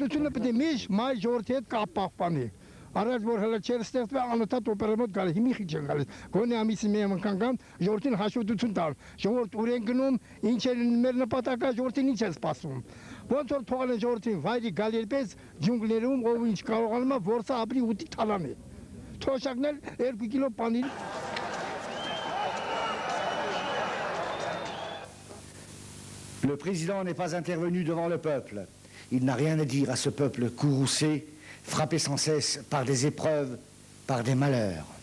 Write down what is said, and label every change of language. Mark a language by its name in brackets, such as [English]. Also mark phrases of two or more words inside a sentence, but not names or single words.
[Armenian] Լուսինը պետք է միշտ մայ ժողովրդի հետ կապ պահպանի։ Առաջ որ հələ չեր ստեղծվել անընդհատ օպերամոտ գալիս, հիմի քիչ են գալիս։ Գոնե ամիսի մի անգամ ժողովրդին հաշվետվություն տալ։ Ժողովուրդ ուր են գնում, ինչ է մեր նպատակը, ժողովրդին ինչ է սպասում։ Ոնց որ թողել են ժողովրդին վայրի գալ երպես ջունգլերում, ով ինչ կարողանում է, որսա ապրի ուտի թալանի։ Թոշակն էլ 2 կիլո պանիր։ [French] Le président n'est pas intervenu devant le peuple. Il n'a rien à dire à ce peuple courroucé, frappé sans cesse par des épreuves, par des malheurs.